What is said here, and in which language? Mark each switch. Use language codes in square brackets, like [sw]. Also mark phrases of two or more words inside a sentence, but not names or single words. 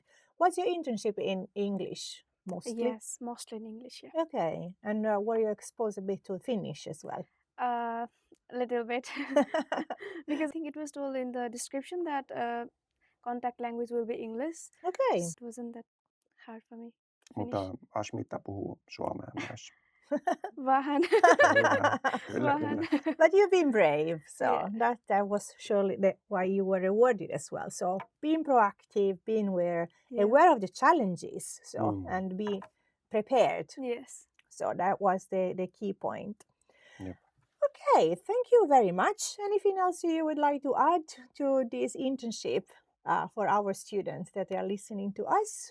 [en] Was your internship in English mostly? Yes, mostly in English, yeah. Okay, and were you exposed a bit to Finnish as well? A little bit. Because I think it was told in the description that contact language will be English. Okay. So it wasn't that hard for me. [fi] Mutta Ashmita puhuu suomea myös. Vähän. Kyllä. [en] But you've been brave, so that was surely why you were rewarded as well. So being proactive, being aware of the challenges, and be prepared. Yes. So that was the key point. Yep. Okay, thank you very much. Anything else you would like to add to this internship for our students that are listening to us?